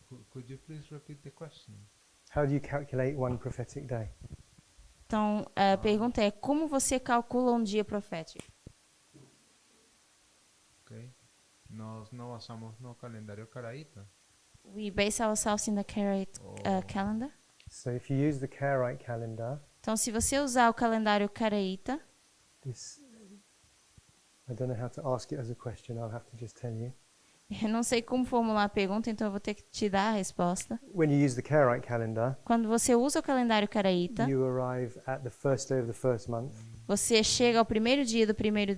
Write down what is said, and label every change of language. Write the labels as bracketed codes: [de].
[en] Could you please repeat the question? How do you calculate one prophetic day? [pt] Então, a pergunta é, como você calcula um dia profético? [es] Okay. Nos basamos no calendario caraíta. [en] We base ourselves in the Karaite calendar. So if you use the Karaite calendar, [pt] Então, se você usar o calendário caraíta, [en] this, I don't know how to ask it as a question, I'll have to just tell you. [pt] eu não sei como formular a pergunta, então eu vou ter que te dar a resposta. [en] When you use the Karaite calendar, [pt] Quando você usa o calendário caraíta, [en] you arrive at the first day of the first month. [pt] você chega ao primeiro dia do primeiro